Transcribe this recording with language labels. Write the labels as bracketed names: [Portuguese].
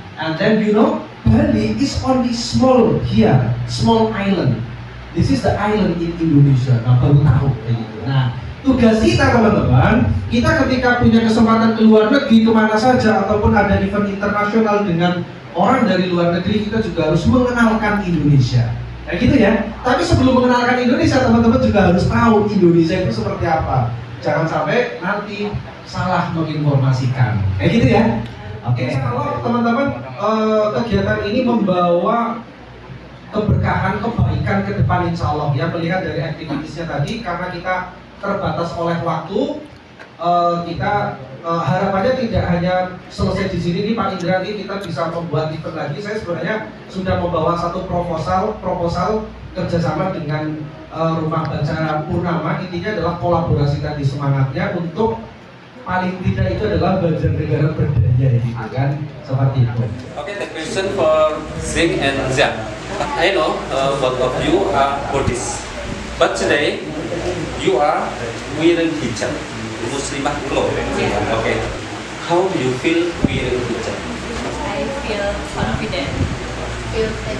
[English] And then you know, Bali is only small here, small island. This is the island in Indonesia. [Indonesian] Nah, baru tahu kayak gitu. Nah, tugas kita teman-teman, kita ketika punya kesempatan ke luar negeri kemana saja ataupun ada event internasional dengan orang dari luar negeri, kita juga harus mengenalkan Indonesia. Kayak gitu ya. Tapi sebelum mengenalkan Indonesia, teman-teman juga harus tahu Indonesia itu seperti apa. Jangan sampai nanti salah menginformasikan. Kayak gitu ya. Oke. Kalau teman-teman kegiatan ini membawa keberkahan, kebaikan ke depan insya Allah ya. Melihat dari aktivitasnya tadi, karena kita terbatas oleh waktu, kita harapannya tidak hanya selesai di sini nih Pak Indra, nih kita bisa membuat event lagi. Saya sebenarnya sudah membawa satu proposal kerjasama dengan Rumah Baca Purnama. Intinya adalah kolaborasi tadi, semangatnya untuk paling tidak itu adalah Banjarnegara berdaya gitu kan, seperti itu. [English] Okay, the question for Zing and Zia. I know both of you are Buddhist, but today you are wearing hijab, Muslimah clothes. Okay, how do you feel wearing hijab? I feel confident. Feel